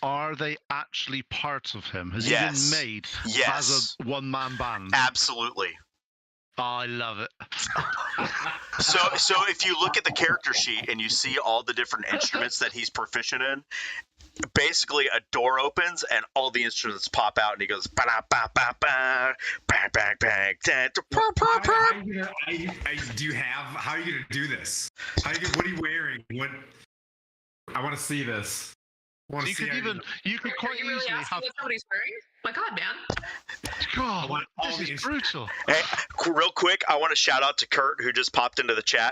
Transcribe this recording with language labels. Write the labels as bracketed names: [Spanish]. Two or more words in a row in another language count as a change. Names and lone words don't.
[English] Are they actually parts of him? Has he been made as a one-man band? Absolutely. Oh, I love it. So if you look at the character sheet and you see all the different instruments that he's proficient in, basically a door opens and all the instruments pop out and he goes ba-da-ba-ba-ba, bang bang bang. How are you gonna do this? What are you wearing? What? I want to see this. You could quite really easily have. What somebody's wearing? My God, man! God, this is brutal. Hey, real quick, I want to shout out to Kurt who just popped into the chat.